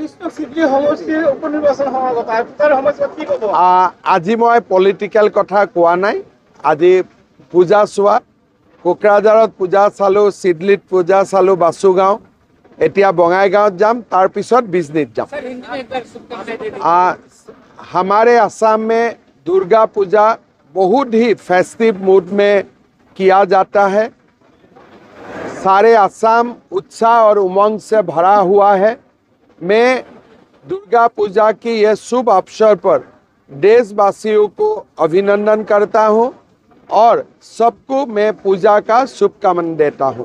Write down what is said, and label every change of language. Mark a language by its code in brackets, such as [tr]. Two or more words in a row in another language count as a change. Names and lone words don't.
[as] আজি মই পলিটিকেল কথা কোৱা নাই। আজি পূজা চোৱা, কোকৰাঝাৰত পূজা চালোঁ, চিডলিত পূজা চালোঁ, বাসুগাঁও, এতিয়া বঙাইগাঁৱত যাম, তাৰপিছত বিজনীত যাম। [hi] हमारे असम में दुर्गा पूजा बहुत ही [en] festive mood [hi] में किया जाता है। सारे असम उत्साह और उमंग से भरा हुआ है। मैं दुर्गा पूजा की यह शुभ अवसर पर देशवासियों को अभिनंदन करता हूं और सबको मैं पूजा का शुभकामना देता हूं।